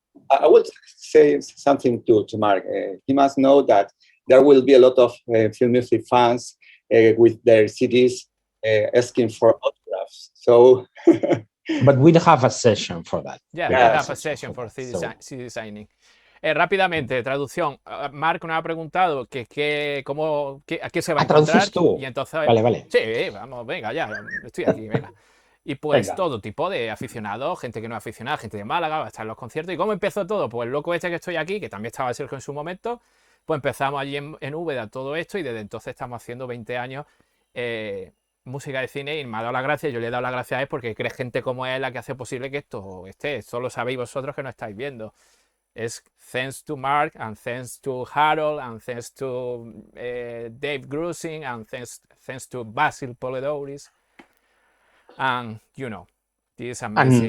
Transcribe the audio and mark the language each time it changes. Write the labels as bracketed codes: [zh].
[en] I would say something to Marc. He must know that there will be a lot of film music fans with their CDs asking for autographs. So, but we'll have a session for that. Yeah, we'll have a session for CD signing. [es] Rápidamente, traducción. Marc nos ha preguntado a qué se va a encontrar. Tú. Y entonces, vale. Sí, vamos, venga, ya, estoy aquí, venga. Y pues todo tipo de aficionados, gente que no es aficionada, gente de Málaga, va a estar en los conciertos. ¿Y cómo empezó todo? Pues el loco que estoy aquí, que también estaba Sergio en su momento, pues empezamos allí en Úbeda todo esto, y desde entonces estamos haciendo 20 años música de cine, y me ha dado las gracias. Yo le he dado las gracias a él porque cree gente como él la que hace posible que esto esté. Esto lo sabéis vosotros que no estáis viendo. [en] Es thanks to Marc, and thanks to Harold, and thanks to Dave Grusing, and thanks to Basil Polidouris, and this amazing